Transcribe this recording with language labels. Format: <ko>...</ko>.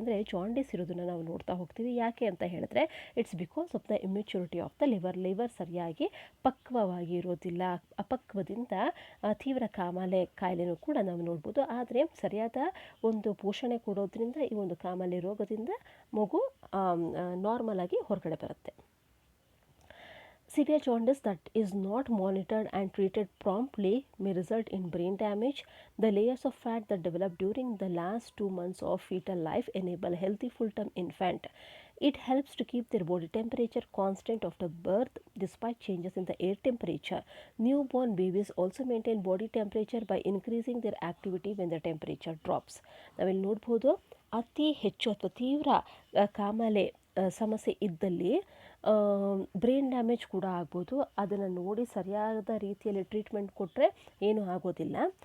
<kn>ಅಂದರೆ ಜಾಂಡಿಸ್ ಇರೋದನ್ನು ನಾವು ನೋಡ್ತಾ ಹೋಗ್ತೀವಿ. ಯಾಕೆ ಅಂತ ಹೇಳಿದ್ರೆ</kn> <en>it's because of the immaturity of the liver</en> <kn>ಸರಿಯಾಗಿ ಪಕ್ವವಾಗಿ ಇರೋದಿಲ್ಲ. ಅಪಕ್ವದಿಂದ ತೀವ್ರ ಕಾಯಿಲೆನೂ ಕೂಡ ನಾವು ನೋಡ್ಬೋದು. ಆದರೆ ಸರಿಯಾದ ಒಂದು ಪೋಷಣೆ ಕೊಡೋದ್ರಿಂದ ಈ ಒಂದು ಕಾಮಾಲೆ ರೋಗದಿಂದ ಮಗು ನಾರ್ಮಲ್ ಆಗಿ ಹೊರಗಡೆ ಬರುತ್ತೆ.</kn> <en>Severe jaundice that is not monitored and treated promptly may result in brain damage. The layers of fat that develop during the last 2 months of fetal life enable healthy full-term infant. It helps to keep their body temperature constant after birth despite changes in the air temperature. Newborn babies also maintain body temperature by increasing their activity when the temperature drops.</en> <kn>ನಾವಿಲ್ಲಿ ನೋಡ್ಬೋದು, ಅತಿ ಹೆಚ್ಚು ಅಥವಾ ತೀವ್ರ ಕಾಮಾಲೆ ಸಮಸ್ಯೆ ಇದ್ದಲ್ಲಿ brain damage ಕೂಡ ಆಗ್ಬೋದು. ಅದನ್ನು ನೋಡಿ ಸರಿಯಾದ ರೀತಿಯಲ್ಲಿ ಟ್ರೀಟ್ಮೆಂಟ್ ಕೊಟ್ಟರೆ ಏನೂ ಆಗೋದಿಲ್ಲ.</kn>